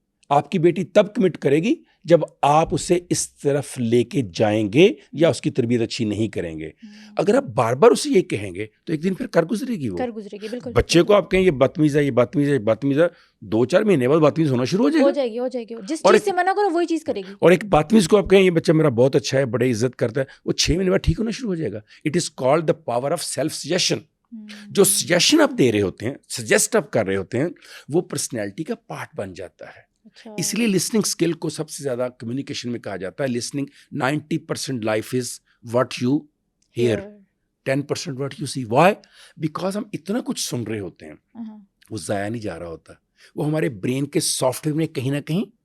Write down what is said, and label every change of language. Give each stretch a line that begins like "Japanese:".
Urdu: آپ کی بیٹی تب کمٹ کرے گی جب آپ اسے اس طرف لے کے جائیں گے یا اس کی تربیت اچھی نہیں کریں گے. اگر آپ بار بار اسے یہ کہیں گے تو ایک دن پھر کر گزرے گی. بالکل. بچے کو آپ کہیں یہ بدتمیز ہے، یہ بدتمیز ہے، یہ بدتمیز ہے، 2-4 مہینے بعد بدتمیز ہونا شروع ہو جائے گی. جس چیز سے منع کرو وہی چیز کرے گی. اور ایک بدتمیز کو آپ کہیں یہ بچہ میرا بہت اچھا ہے، بڑے عزت کرتا ہے، وہ 6 مہینے بعد ٹھیک ہونا شروع ہو جائے گا.
English: It is called the power of self suggestion.
Urdu: جو سجیشن آپ دے رہے ہوتے ہیں، سجیسٹ آپ کر رہے ہوتے ہیں، وہ پرسنالٹی کا پارٹ بن جاتا ہے. اس لیے لسننگ اسکل کو سب سے زیادہ کمیونیکیشن میں کہا جاتا ہے listening 90%
English: Life is what you hear, 10% what you see. Why? Because
Urdu: ہم اتنا کچھ سن رہے ہوتے ہیں وہ ضائع نہیں جا رہا ہوتا، وہ ہمارے برین کے سافٹ ویئر میں کہیں نہ کہیں